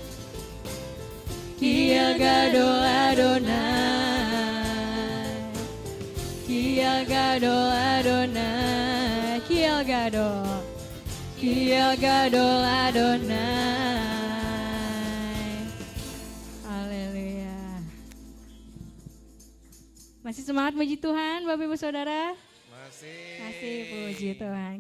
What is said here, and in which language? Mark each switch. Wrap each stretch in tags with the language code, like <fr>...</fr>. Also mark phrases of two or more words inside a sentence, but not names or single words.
<he>כי גדול אדני. כי גדול אדני. כי גדול אדני.</he> <id>Haleluya. Masih semangat puji Tuhan Bapak Ibu Saudara? Masih puji Tuhan.</id>